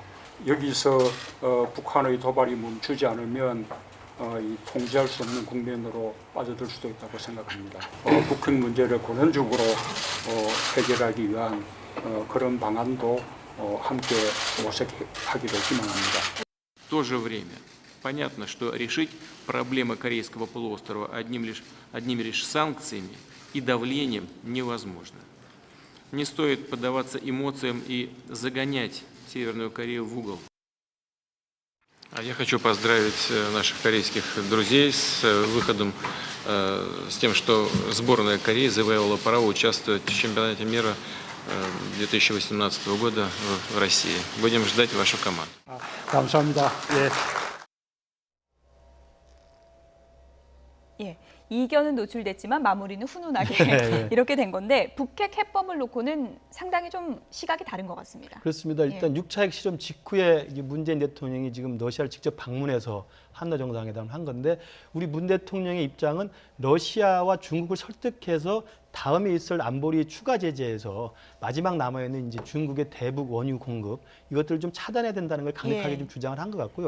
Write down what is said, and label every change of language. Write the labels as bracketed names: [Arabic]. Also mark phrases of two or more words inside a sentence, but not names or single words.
[Korean] 여기서 북한의 도발이 멈추지 않으면 이 통제할 수 없는 국면으로 빠져들 수도 있다고 생각합니다. 북핵 문제를 근원적으로 해결하기 위한 그런 방안도 함께 모색하기를 희망합니다. [Russian] В то же время понятно, что решить проблемы Корейского полуострова одними лишь санкциями и давлением невозможно. Не стоит поддаваться эмоциям и загонять Северную Корею в угол. Я хочу поздравить наших корейских друзей с выходом, с тем, что сборная Кореи завоевала право участвовать в чемпионате мира 2018 года в России. Будем ждать вашу команду. [Korean] 감사합니다. 예, 이견은 노출됐지만 마무리는 훈훈하게 이렇게 된 건데 북핵 해법을 놓고는 상당히 좀 시각이 다른 것 같습니다. 그렇습니다. 일단 6차 핵실험 직후에 문재인 대통령이 지금 러시아를 직접 방문해서 한러 정상회담을 한 건데 우리 문 대통령의 입장은 러시아와 중국을 설득해서 다음에 있을 안보리 추가 제재에서 마지막 남아있는 이제 중국의 대북 원유 공급 이것들을 좀 차단해야 된다는 걸 강력하게 좀 주장을 한 것 같고요.